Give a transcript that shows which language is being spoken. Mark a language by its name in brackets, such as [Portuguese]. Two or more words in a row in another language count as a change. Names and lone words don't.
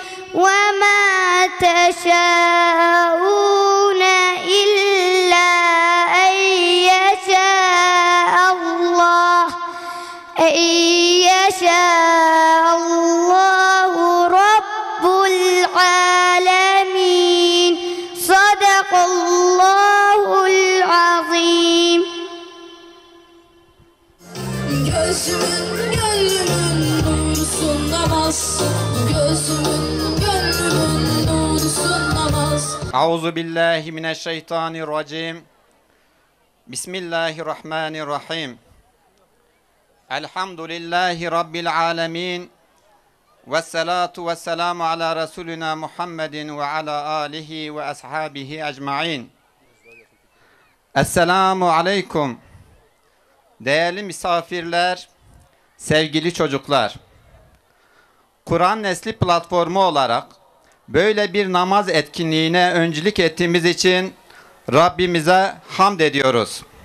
[Arabic] وما تشاءون إلا أن يشاء الله رب العالمين صدق الله العظيم. [Turkish] Gözümün gönlümün nurusun namaz. Gözümün gönlümün nurusun namaz. [Arabic] أعوذ بالله من الشيطان الرجيم. بسم الله الرحمن الرحيم. الحمد لله رب العالمين. والصلاة والسلام على رسولنا محمد وعلى آله وأصحابه أجمعين. السلام عليكم. [Turkish] Değerli misafirler, sevgili çocuklar. Kur'an Nesli platformu olarak böyle bir namaz etkinliğine öncülük ettiğimiz için Rabbimize hamd ediyoruz.